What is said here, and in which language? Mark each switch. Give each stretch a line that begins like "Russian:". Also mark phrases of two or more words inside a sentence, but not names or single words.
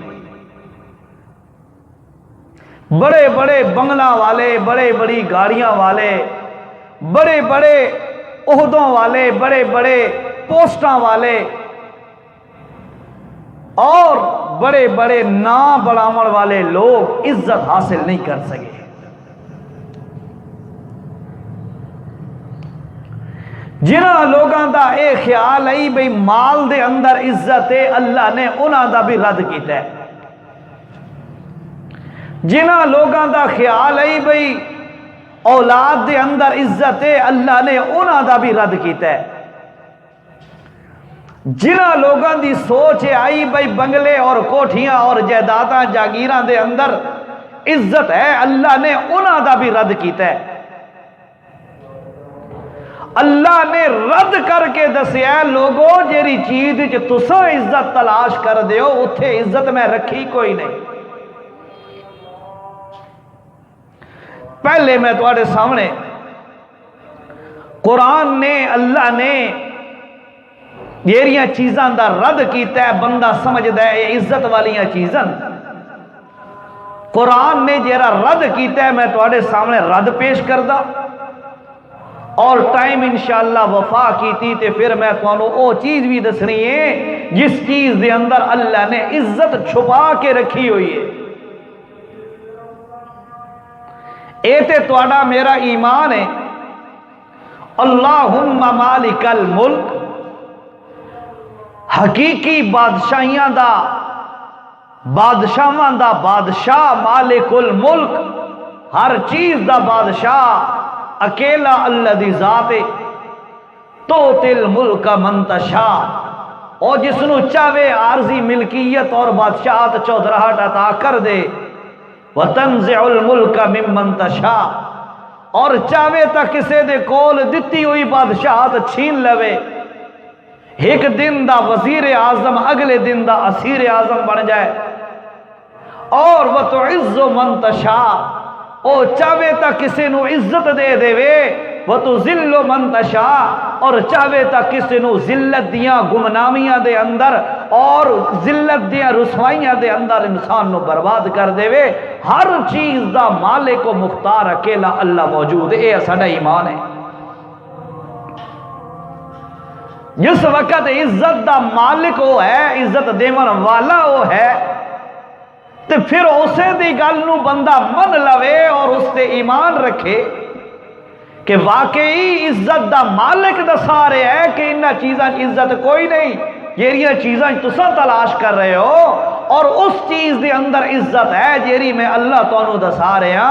Punjabi: بڑے بڑے بنگلہ والے، بڑے بڑی گاڑیاں والے، بڑے بڑے عہدوں والے، بڑے بڑے پوسٹاں والے اور بڑے بڑے نام بڑھاون والے لوگ عزت حاصل نہیں کر سکے. جنہاں لوگاں دا اے خیال ہے بھئی مال دے اندر عزت ہے، اللہ نے انہاں دا بھی رد کیتا ہے. جنہاں لوگاں دا خیال ہے بھئی اولاد دے اندر عزت ہے، اللہ نے انہاں دا بھی رد کیتا ہے. جنہاں لوگاں دی سوچ آئی بھئی بنگلے اور کوٹھیاں اور جائیداداں جاگیراں دے اندر عزت ہے، اللہ نے انہاں دا بھی رد کیتا ہے. اللہ نے رد کر کے دسیا لوگوں جیری چیز جو تساں عزت تلاش کر دیو اتھے عزت میں رکھی کوئی نہیں.
Urdu: پہلے میں تمہارے سامنے
Punjabi: قرآن نے اللہ نے جیریاں چیزاں دا رد کیتا ہے، بندہ سمجھدا ہے یہ عزت والیاں چیزاں. قرآن نے جیرا رد کیتا ہے
Urdu: میں تمہارے سامنے
Punjabi: رد پیش کردہ اور ٹائم انشاءاللہ وفا کیتی تے پھر میں تمہوں او چیز بھی دسنی ہے جس چیز دے اندر اللہ نے عزت چھپا کے رکھی ہوئی ہے. اے تے تواڈا میرا ایمان ہے.
Arabic: اللہم مالک الملک،
Punjabi: حقیقی بادشاہیاں دا بادشاہاں دا بادشاہ،
Arabic: مالک الملک
Punjabi: ہر چیز دا بادشاہ اکیلا اللہ دی ذات
Arabic: تو تل ملک منتشا،
Punjabi: اور جس نو چاہے عارضی ملکیت اور بادشاہت چودراہٹ عطا کر دے.
Arabic: وتنزع الملک ممن تشاء،
Punjabi: اور چاہے تا کسے دے کول دتی ہوئی بادشاہت چھین لوے. ایک دن دا وزیر اعظم اگلے دن دا اسیر اعظم بن جائے. اور
Arabic: وتعز من تشاء،
Punjabi: او چاہے تا کسے نو عزت دے دے وے.
Arabic: وتذل من تشاء،
Punjabi: اور چاہے تا کسے نو ذلت دیاں گمنامیاں دے اندر اور ذلت دیاں رسوائیاں دے اندر انسان نو برباد کر دے وے. ہر چیز دا مالک و مختار اکیلا اللہ موجود ہے. اے ساڈا ایمان ہے. جس وقت عزت دا مالک وہ ہے، عزت دیون والا وہ ہے، تے پھر اسے دی گل نو بندہ من لوے اور اس تے ایمان رکھے کہ واقعی عزت دا مالک دسا رہے ہے کہ انہاں چیزاں عزت کوئی نہیں، جیڑیاں چیزاں تساں تلاش کر رہے ہو، اور اس چیز دے اندر عزت ہے جیڑی میں اللہ تانوں دسا رہے ہاں۔